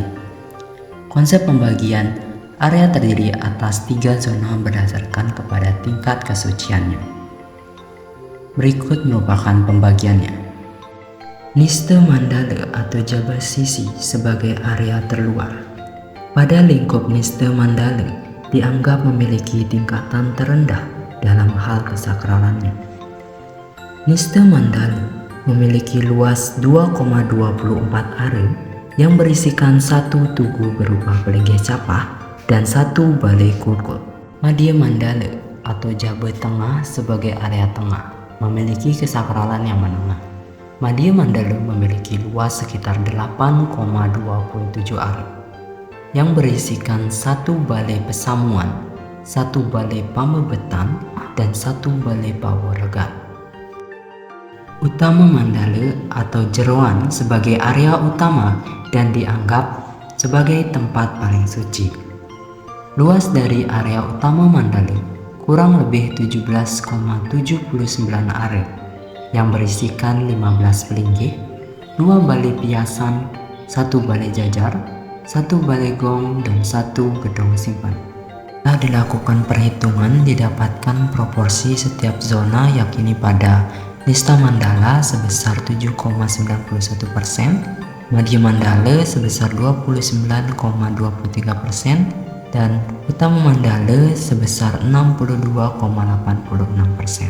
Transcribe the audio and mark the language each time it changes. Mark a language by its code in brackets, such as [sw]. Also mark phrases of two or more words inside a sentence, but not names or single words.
[id] Konsep pembagian area terdiri atas 3 zona berdasarkan kepada tingkat kesuciannya. Berikut merupakan pembagiannya. Niste Mandala atau Jabal Sisi sebagai area terluar. Pada lingkup Niste Mandala dianggap memiliki tingkatan terendah dalam hal kesakralannya. Niste Mandala memiliki luas 2,24 are yang berisikan 1 tugu berupa peligih capah dan 1 balai kurkul. Madhya Mandala atau Jabal Tengah sebagai area tengah memiliki kesakralan yang menengah. Madhya Mandala memiliki luas sekitar 8,27 are yang berisikan 1 balai pesamuan, 1 balai pamebetan, dan 1 balai pawaregan. Utama Mandala atau Jeroan sebagai area utama dan dianggap sebagai tempat paling suci. Luas dari area utama Mandala kurang lebih 17,79 are yang berisikan 15 pelinggih, 2 balai piasan, 1 balai jajar, 1 balai gong, dan 1 gedung simpan. Setelah dilakukan perhitungan, didapatkan proporsi setiap zona yakni pada Nista Mandala sebesar 7,91%, Madhya Mandala sebesar 29,23%, dan Utama Mandala sebesar 62,86%.